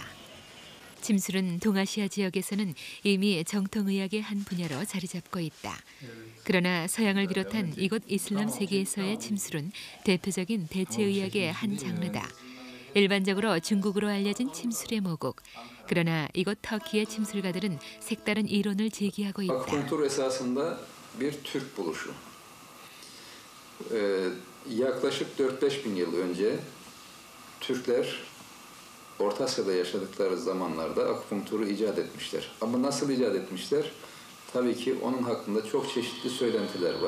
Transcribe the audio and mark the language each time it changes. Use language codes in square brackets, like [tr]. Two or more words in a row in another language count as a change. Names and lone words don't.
[ko] 침술은 동아시아 지역에서는 이미 정통의학의 한 분야로 자리 잡고 있다. 그러나 서양을 비롯한 이곳 이슬람 세계에서의 침술은 대표적인 대체의학의 한 장르다. 일반적으로 중국으로 알려진 침술의 모국. 그러나 이곳 터키의 침술가들은 색다른 이론을 제기하고 있다. [tr] Akupunktur esasında bir Türk buluşu. Yaklaşık 4-5 bin yıl önce Türkler Orta Asya'da yaşadıkları zamanlarda akupunkturu icat etmişler. Ama nasıl icat etmişler? Tabii ki onun hakkında çok çeşitli söylentiler var.